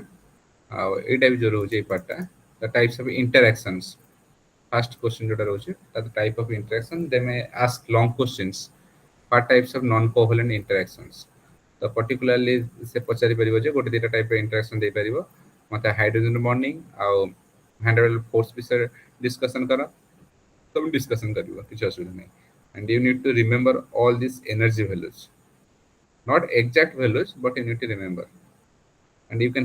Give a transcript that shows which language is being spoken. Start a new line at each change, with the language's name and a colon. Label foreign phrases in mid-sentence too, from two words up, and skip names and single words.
Odia: ଏଇଟା ବି ଯୋଉ ରହୁଛି ଏଇ ପାର୍ଟଟା
English: the types of interactions. First question
Odia: ଯୋଉଟା ରହୁଛି
English: the type of interaction. They may ask long questions. What types of non-covalent interactions?
Odia: ତ particularly ସେ ପଚାରି ପାରିବ ଯେ ଗୋଟେ ଦିଟା ଟାଇପର interaction ଦେଇପାରିବ ମତେ
English: hydrogen bonding
Odia: ଆଉ
English: van der Waals force
Odia: ବିଷୟରେ ଡିସ୍କସନ କର ସବୁ ଡିସ୍କସନ କରିବ କିଛି ଅସୁବିଧା ନାହିଁ
English: and you need to remember all these energy values not exact values but you need to remember and you can